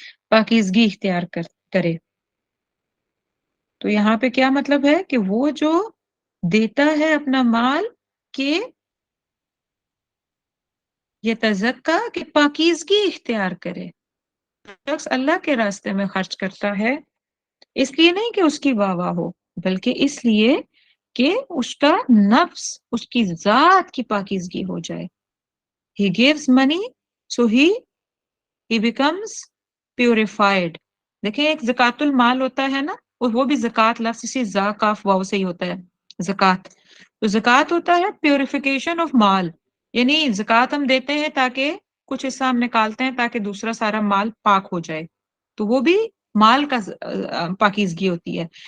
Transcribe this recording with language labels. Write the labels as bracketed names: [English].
[Urdu] پاکیزگی اختیار کرے. تو یہاں پہ کیا مطلب ہے کہ وہ جو دیتا ہے اپنا مال کہ یہ تزکا کہ پاکیزگی اختیار کرے. شخص اللہ کے راستے میں خرچ کرتا ہے اس لیے نہیں کہ اس کی واہ واہ ہو، بلکہ اس لیے کہ اس کا نفس، اس کی ذات کی پاکیزگی ہو جائے. [English] He gives money so he becomes purified. [Urdu] دیکھیں ایک زکوٰۃ المال ہوتا ہے نا، اور وہ بھی زکوٰۃ لفظ اسی زا کاف واو سے ہی ہوتا ہے، زکوٰۃ. تو زکوٰۃ ہوتا ہے پیوریفیکیشن آف مال، یعنی زکوٰۃ ہم دیتے ہیں تاکہ کچھ حصہ ہم نکالتے ہیں تاکہ دوسرا سارا مال پاک ہو جائے، تو وہ بھی مال کا پاکیزگی ہوتی ہے.